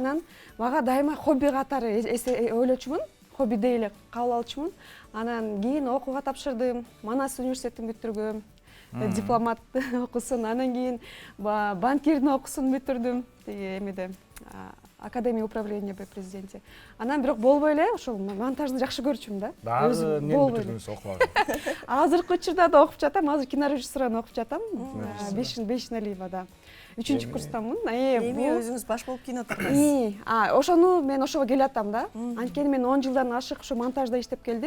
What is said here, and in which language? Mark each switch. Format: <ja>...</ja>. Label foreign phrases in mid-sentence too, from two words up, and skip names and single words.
<ky>Анан мага дайыма хобби катары ойлочумун, хоббидей эле кабыл алчумун. Анан кийин окууга тапшырдым, Манас университетин бүтүргөм, дипломат окусун. Анан кийин банкирдин окусун бүтүрдүм, тиги эмеде Академия управления при президенте. Анан бирок болбой эле, ошол монтажды жакшы көрчүм да. Дагы эмне бүтүрдүңүз окубагы? Азыркы учурда да окуп жатам, азыр кинорежиссураны окуп жатам. Бешналиевада. 3-курстамын. Эми өзүңүз баш болуп кино тарткансыз. Ошону мен ошого келатам да. Анткени мен 10 жылдан ашык ушу монтажда иштеп келдим.</ky>